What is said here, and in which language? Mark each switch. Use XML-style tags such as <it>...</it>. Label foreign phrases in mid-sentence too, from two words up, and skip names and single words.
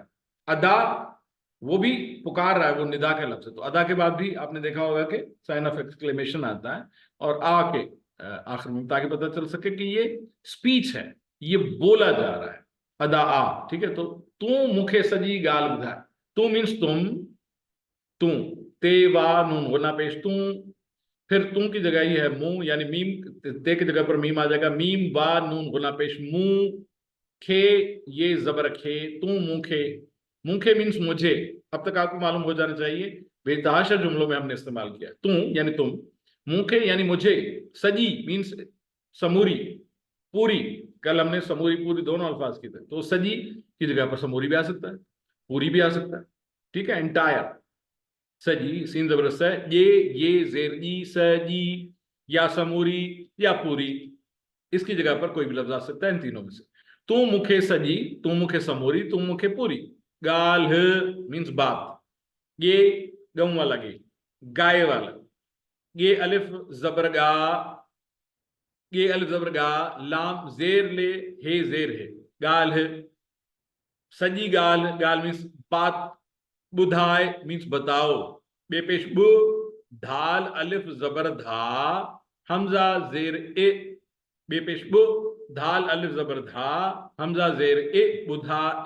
<ur>ادا وہ بھی پکار رہا ہے، وہ ندا کے لفظ ہے، تو ادا کے بعد بھی آپ نے دیکھا ہوگا کہ</ur> <en>sign of exclamation</en> <ur>آتا ہے اور آ کے آخر میں، تاکہ پتا چل سکے کہ یہ اسپیچ ہے، یہ بولا جا رہا ہے. ادا آ، ٹھیک ہے. تو</ur> <sd>तू मुखे सजी गाल बुधा,</sd> <ur>، تو مینز تم، تو، تے واؤ نون غنہ پیش، تو، پھر تم کی جگہ یہ ہے منہ، یعنی میم، تے کی جگہ پر میم آ جائے گا، میم واؤ نون غنہ پیش، منہ, کھے یہ زبر کھے,</ur> <sd>तू मुखे,</sd> <ur>، مکھے مینز مجھے. اب تک آپ کو معلوم ہو جانا چاہیے، بے تحاشا جملوں میں ہم نے استعمال کیا. تو یعنی تم، مکھے یعنی مجھے، سجی مینز سموری، پوری. کل ہم نے سموری پوری دونوں الفاظ کیے تھے، تو سجی کی جگہ پر سموری بھی آ سکتا ہے، پوری بھی آ سکتا ہے، ٹھیک ہے. اینٹائر، سجی، سین زبردست ہے، یہ زیر گی، سجی یا سموری یا پوری، اس کی جگہ پر کوئی بھی لفظ آ سکتا ہے ان تینوں میں سے.</ur> <sd>तू मुखे सजी, तू मुखे समूरी, तू मुखे पूरी।</sd> <ur>گال مینز بات، یہ گؤ والا گے، گائے والا، یہ الف زبر گا، یہ الف زبر گا، لام زیر لے، ہے زیر ہے، گال ہے.</ur> <sd>सजी गाल,</sd> <ur>، گال مینز بات، ٻڌائے مینز بتاؤ، بے پیش ٻ، دھال الف زبر دھا، ہمزہ زیر اے، بے پیش ٻ، دھال الف زبر دھا، ہمزہ زیر اے، ٻڌا اے.</ur>